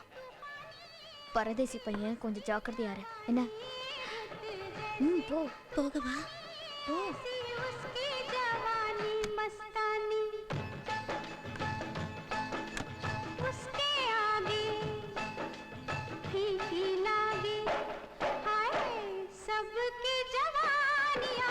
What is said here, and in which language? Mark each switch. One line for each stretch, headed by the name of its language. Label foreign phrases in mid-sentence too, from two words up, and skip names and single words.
Tamil: பரதேசி பையன், கொஞ்சம் ஜாக்கிரதையா இரு. என்ன? போ. போகவா? போ.
Hindi: मस्तानी उसके आगे फीकी लागे, हाय सबकी जवानियाँ।